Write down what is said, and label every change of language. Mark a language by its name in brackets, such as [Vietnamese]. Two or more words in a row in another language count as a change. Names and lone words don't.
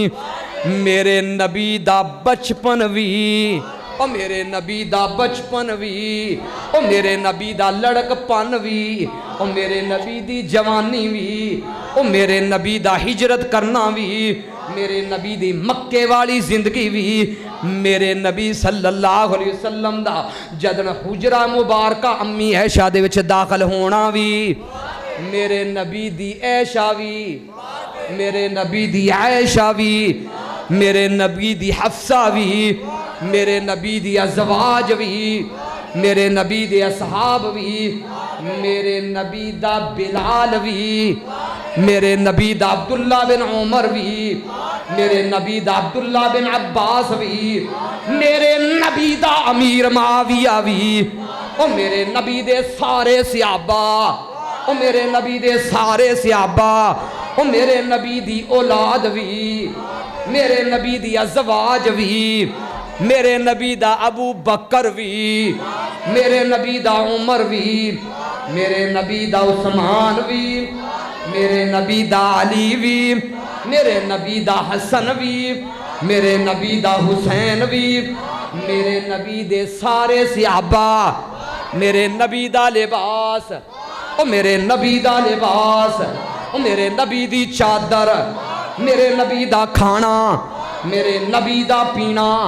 [Punjabi] میرے نبی دا بچپن بھی، او میرے نبی دا بچپن بھی، او میرے نبی دا لڑکپن بھی، او میرے نبی دی جوانی بھی، او میرے نبی دا ہجرت کرنا بھی، میرے نبی دی مکے والی زندگی بھی، میرے نبی [Arabic] صلى الله عليه وسلم [Punjabi] دا جدن حجرہ مبارکہ امی عائشہ دے وچ داخل ہونا بھی, میرے نبی دی عائشہ بھی، میرے نبی دی عائشہ بھی، میرے نبی دی حفصہ بھی، میرے نبی دی ازواج بھی، میرے نبی دے اصحاب بھی، میرے نبی دا بلال بھی، میرے نبی دا عبداللہ بن عمر بھی، میرے نبی دا عبداللہ بن عباس بھی، میرے نبی دا امیر معاویہ بھی، او میرے نبی دے سارے صحابہ، او میرے نبی دے سارے صحابہ, او میرے نبی دی اولاد بھی، میرے نبی دی ازواج بھی، میرے نبی دا ابو بکر بھی، میرے نبی دا عمر بھی، میرے نبی دا عثمان بھی، میرے نبی دا علی بھی، میرے نبی دا حسن بھی، میرے نبی دا حسین بھی، میرے نبی دے سارے صحابہ، میرے نبی دا لباس، او میرے نبی دا لباس، او میرے نبی دی چادر، میرے نبی دا کھانا، میرے نبی دا پینا،